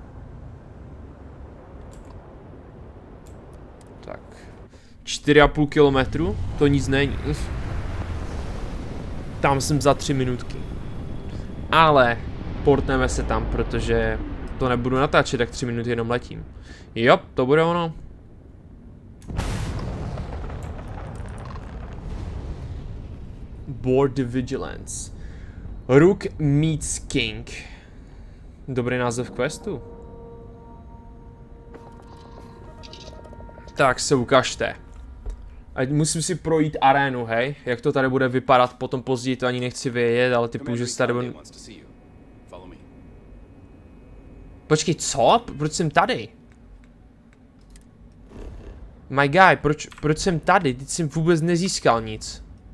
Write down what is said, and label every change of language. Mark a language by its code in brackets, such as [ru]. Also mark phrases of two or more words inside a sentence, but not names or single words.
[cs] Tak. 4,5 kilometru? To nic není. Tam jsem za 3 minutky. Ale portneme se tam, protože to nebudu natáčet, tak 3 minuty jenom letím. Jo, to bude ono. [en] Board Vigilance. Rook meets King. [cs] Dobrý název questu. Tak se ukažte. Ať musím si projít arénu, hej? Jak to tady bude vypadat potom později, to ani nechci vědět, ale typu, že se tady bude... Počkej, co? Proč jsem tady? [en] My guy, [cs] proč jsem tady? Teď jsem vůbec nezískal nic.